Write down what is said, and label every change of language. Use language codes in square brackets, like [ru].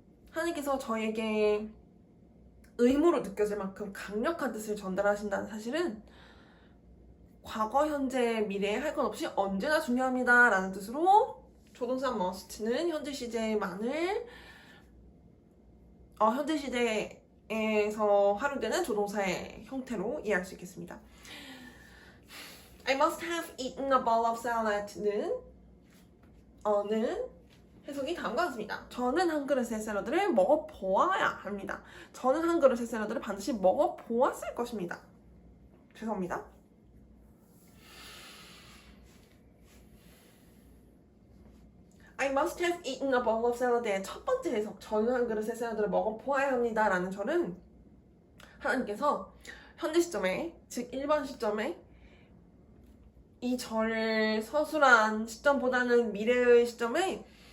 [ko] 하나님께서 저에게 의무로 느껴질 만큼 강력한 뜻을 전달하신다는 사실은 과거, 현재, 미래에 할 것 없이 언제나 중요합니다 라는 뜻으로 조동사 must는 현재 시제만을 현재 시대에서 활용되는 조동사의 형태로 이해할 수 있겠습니다. [en] I must have eaten a bowl of salad [ko] 는 해석이 다음과 같습니다. 저는 한 그릇의 샐러드를 먹어보아야 합니다. 저는 한 그릇의 샐러드를 반드시 먹어보았을 것입니다. 죄송합니다. [en] I must have eaten a bowl of salad [ko] 의 첫 번째 해석, 저는 한 그릇의 샐러드를 먹어보아야 합니다 라는 절은 하나님께서 현재 시점에, 즉 1번 시점에 이 절을 서술한 시점보다는 미래의 시점에